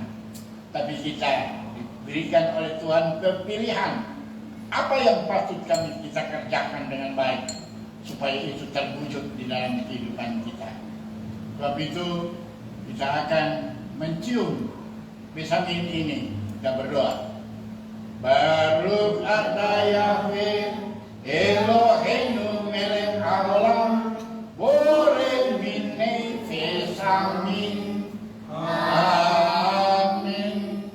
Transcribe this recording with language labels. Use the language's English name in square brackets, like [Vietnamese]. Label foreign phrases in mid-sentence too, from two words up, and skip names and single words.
[Indonesian] Tapi kita diberikan oleh Tuhan kepilihan. Apa yang patut kita kerjakan dengan baik supaya itu terwujud di dalam kehidupan kita. Sebab itu kita akan mencium besamin ini. Kita berdoa. [Hebrew] ברוך אתה יהוה אלוהינו מלך העולם בורא מיני בשמים. [Indonesian] Amin.